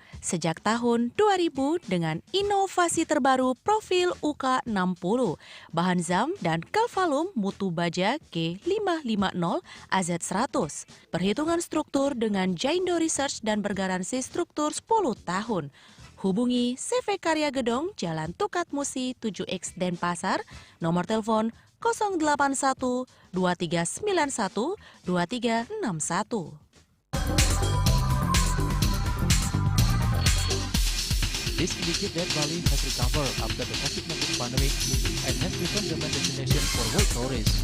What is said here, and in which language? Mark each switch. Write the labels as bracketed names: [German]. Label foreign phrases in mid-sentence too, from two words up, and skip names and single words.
[Indonesian] sejak tahun 2000 dengan inovasi terbaru profil UK60, bahan zam dan kalvalum mutu baja G550 AZ100. Perhitungan struktur dengan Jaindo Research dan bergaransi struktur 10 tahun. Hubungi CV Karya Gedong, Jalan Tukat Musi 7X Denpasar, nomor telepon 081 2391 2361. [English] This indicates that Bali has recovered after the COVID-19 pandemic and has become the main destination for world tourists.